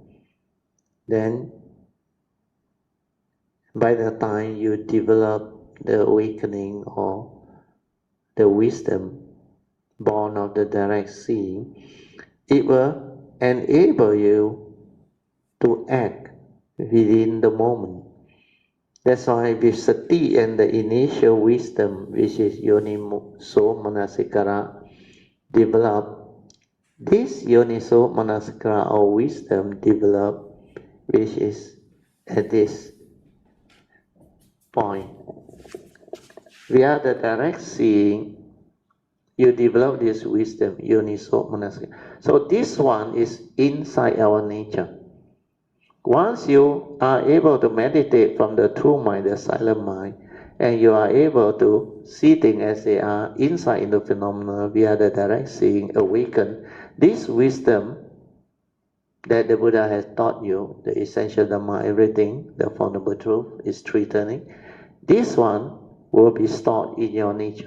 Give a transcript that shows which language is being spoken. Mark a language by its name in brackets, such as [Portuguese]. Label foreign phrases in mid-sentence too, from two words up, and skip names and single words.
[English] Then by the time you develop the awakening or the wisdom born of the direct seeing, it will enable you to act within the moment. That's why with sati and the initial wisdom, which is [Pali] yoniso manasikara, [English] develop, this [Pali] yoniso manasikara [English] or wisdom develop, which is at this point. Via the direct seeing, you develop this wisdom, [Pali] yoniso manasikara. [English] So this one is inside our nature. Once you are able to meditate from the true mind, the silent mind, and you are able to see things as they are inside in the phenomena via the direct seeing, awaken, this wisdom that the Buddha has taught you, the essential Dhamma, everything, the fundamental truth is three turning, this one will be stored in your nature.